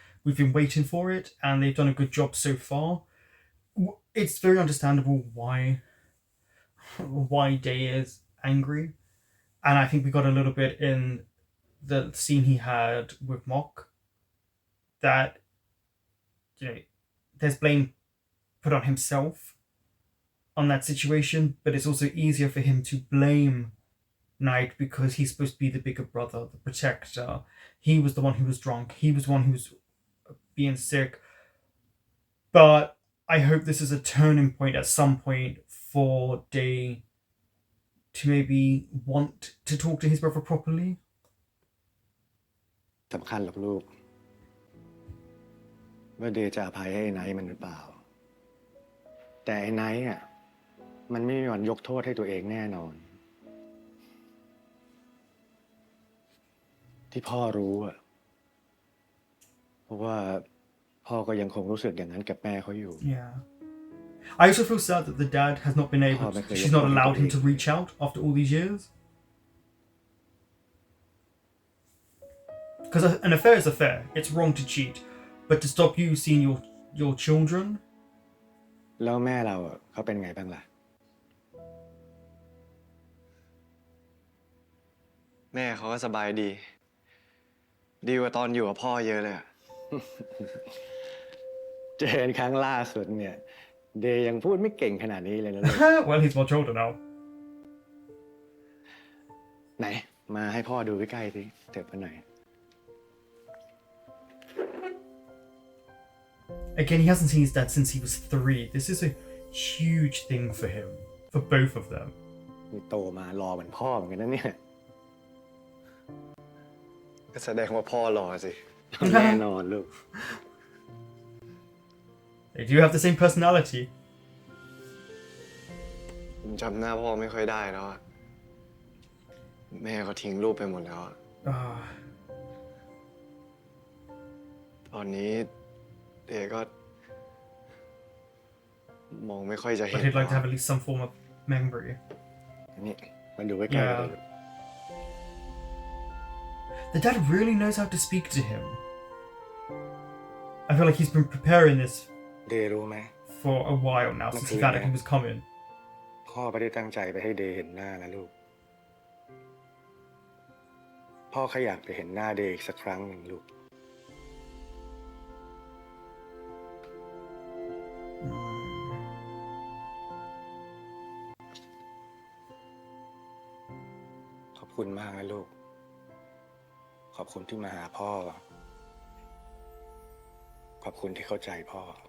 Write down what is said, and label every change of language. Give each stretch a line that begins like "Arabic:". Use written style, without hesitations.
English: We've been waiting for it, and they've done a good job so far. It's very understandable why Day is angry, and I think we got a little bit in the scene he had with Mock that, you know, there's blame put on himself on that situation, but it's also easier for him to blame Knight because he's supposed to be the bigger brother, the protector. He was the one who was drunk. He was the one who was being sick. But I hope this is a turning point at some point for Day to maybe want to talk to his brother properly.
Thai: สำคัญหรอกลูก ว่าเดย์จะอภัยให้ไอ้ไนท์มันหรือเปล่า แต่ไอ้ไนท์อ่ะมันไม่มีวันยกโทษให้ตัวเองแน่นอน ที่พ่อรู้อ่ะเพราะว่าพ่อก็ยังคงรู้สึกอย่างนั้นกับแม่เขาอยู่
English: Yeah. I also feel sad that the dad has not been able to, she's not allowed him to reach out after all these years. Because an affair is affair. It's wrong to cheat. But to stop you seeing your children,
Thai: แล้วแม่เราอ่ะเขาเป็นไงบ้างล่ะ แม่เขาก็สบายดี ดีกว่าตอนอยู่กับพ่อเยอะเลยอะ เจอครั้งล่าสุดเนี่ย เดย์ยังพูดไม่เก่งขนาดนี้เลยนะลูก
English: well, he's much older now.
Thai: ไหน มาให้พ่อดูใกล้ๆสิเถิบมาหน่อย
English: Again, he hasn't seen his dad since he was 3. This is a huge thing for him, for both of them.
Thai: นี่โตมารอเหมือนพ่อเหมือนกันนะเนี่ย ก็แสดงว่าพ่อรอสิ แน่นอนลูก
English: They do have the same personality.
Thai: ผมจำหน้าพ่อไม่ค่อยได้แล้วอะแม่เขาทิ้งรูปไปหมดแล้วอะ ตอนนี้เดย์ก็ มองไม่ค่อยจะเห็น
English: But he'd like to have at least some form of memory.
Thai: นี่มาดูใกล้ๆกันเลย
English: The dad really knows how to speak to him. I feel like he's been preparing this
Thai: เดย์รู้ไหม
English: for for a while now since he found out he was coming.
Thai: พ่อไม่ได้ตั้งใจไปให้เดย์เห็นหน้านะลูก พ่อแค่อยากไปเห็นหน้าเดย์อีกสักครั้งหนึ่งลูก ขอบคุณมากนะลูก ขอบคุณที่มาหาพ่อ ขอบคุณที่เข้าใจพ่อ